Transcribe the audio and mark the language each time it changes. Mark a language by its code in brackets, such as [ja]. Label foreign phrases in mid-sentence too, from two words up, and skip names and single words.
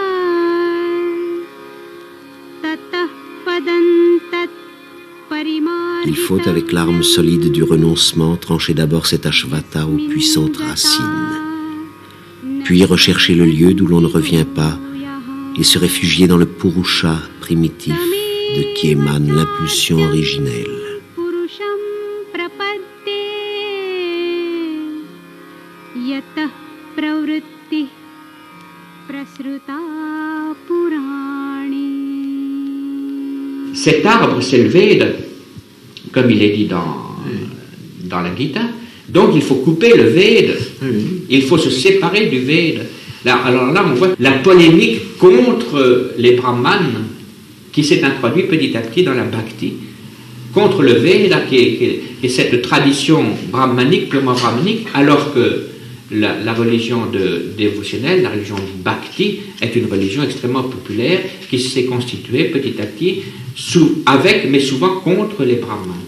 [sa] ततः पदं तत् परिमार्जयन् [fr] Il faut, avec l'arme solide du renoncement, trancher d'abord cet ashvata aux puissantes racines, puis rechercher le lieu d'où l'on ne revient pas et se réfugier dans le purusha primitif de qui émane l'impulsion originelle. [sa] पुरुषं प्रपद्ये यतः प्रवृत्तिः प्रसृता पुराणी. [fr] Cet arbre, c'est le Veda, comme il est dit dans la Gita. Donc il faut couper le Veda. Il faut se séparer du Veda. Alors là, on voit la polémique contre les brahmanes qui s'est introduite petit à petit dans la bhakti, contre le Veda, qui est cette tradition brahmanique, purement brahmanique, alors que la religion dévotionnelle, la religion bhakti, est une religion extrêmement populaire qui s'est constituée petit à petit, mais souvent contre les brahmanes.